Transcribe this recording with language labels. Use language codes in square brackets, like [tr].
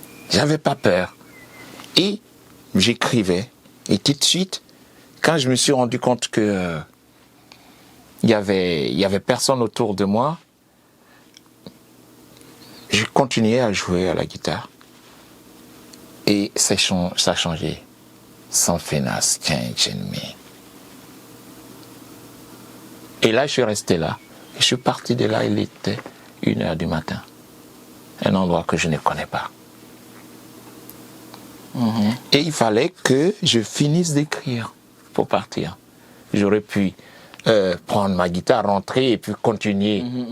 [fr] J'avais pas peur. Et j'écrivais. Et tout de suite, quand je me suis rendu compte que il y avait personne autour de moi, je continuais à jouer à la guitare. Et ça a changé. [en] Something has changed in me. [fr] Et là, je suis resté là. Et je suis parti de là, il était 1h du matin. Un endroit que je ne connais pas. Et il fallait que je finisse d'écrire pour partir. J'aurais pu prendre ma guitare, rentrer et puis continuer.